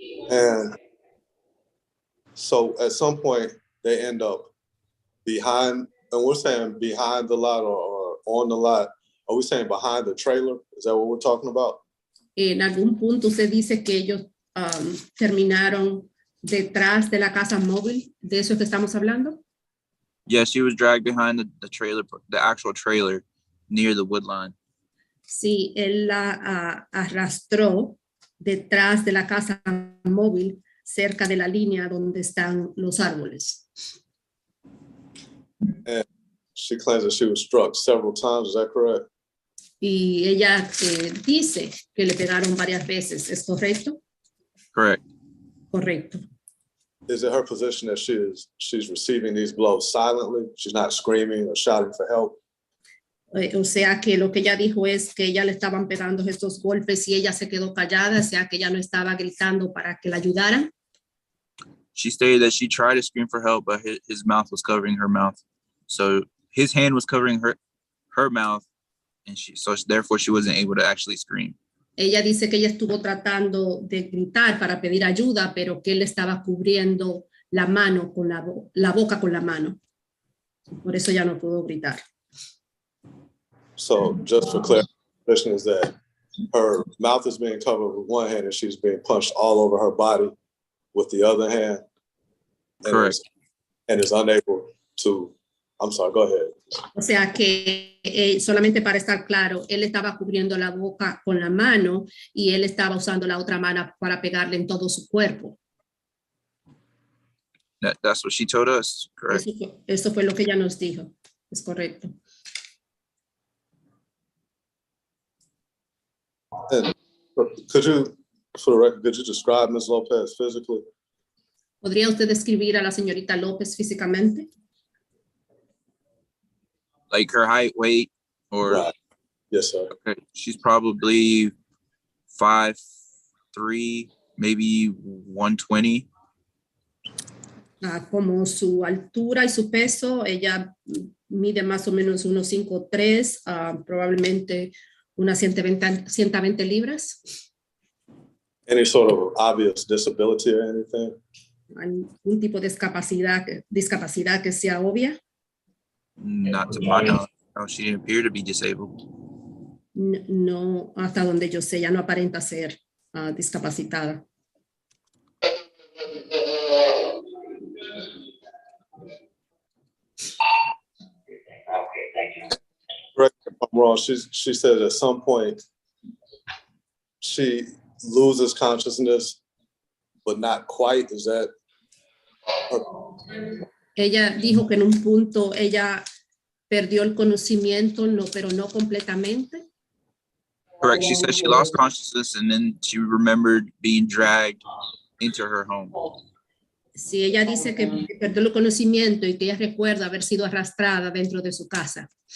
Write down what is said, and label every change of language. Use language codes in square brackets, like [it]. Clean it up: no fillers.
[en] And so at some point they end up behind, and we're saying behind the lot or on the lot. Are we saying behind the trailer? Is that what we're talking about? [es] En algún punto usted dice que ellos terminaron detrás de la casa móvil. ¿De eso que estamos hablando? [en] Yeah, she was dragged behind the trailer, the actual trailer near the wood line. [es] Sí, él la arrastró detrás de la casa móvil cerca de la línea donde están los árboles. [en] And she claims that she was struck several times. Is that correct? [es] Y ella dice que le pegaron varias veces. ¿Es correcto? [en] Correct. [es] Correcto. [en] Is it her position that she's receiving these blows silently? She's not screaming or shouting for help? [es] O sea que lo que ella dijo es que ella le estaban pegando estos golpes y ella se quedó callada, o sea que ella no estaba gritando para que la ayudaran. [en] She stated that she tried to scream for help, but his mouth was covering her mouth. So his hand was covering her mouth, and therefore she wasn't able to actually scream. [es] Ella dice que ella estuvo tratando de gritar para pedir ayuda, pero que él estaba cubriendo la mano con la boca con la mano. Por eso ella no pudo gritar. [en] So just for clarification, is that her mouth is being covered with one hand and she's being punched all over her body with the other hand. Correct. And is unable to, I'm sorry, go ahead. [es] O sea que solamente para estar claro, él estaba cubriendo la boca con la mano y él estaba usando la otra mano para pegarle en todo su cuerpo. [en] That's what she told us. Correct. [es] Eso fue lo que ella nos dijo. Es correcto. [en] And could you, for the record, could you describe Ms. Lopez physically? [es] ¿Podría usted describir a la señorita López físicamente? [en] Like her height, weight, or Right. Yes, sir. okay, she's probably 5'3", maybe 120. [es] Como su altura y su peso, ella mide más o menos unos 5'3", probablemente unas 120 libras. [en] Any sort of obvious disability or anything? [es] ¿Algún tipo de discapacidad que sea obvia? [en] Not to my knowledge. No, she didn't appear to be disabled. [es] No, hasta donde yo sé, ya no aparenta ser discapacitada. [en] Correct me if I'm wrong. She said at some point she loses consciousness, but not quite. Is that? [es] Ella dijo que en un punto ella perdió el conocimiento, pero no completamente. [en] Correct. She said she lost consciousness and then she remembered being dragged into her home. [es] Sí, ella dice que perdió el conocimiento y que ella recuerda haber sido arrastrada dentro de su casa.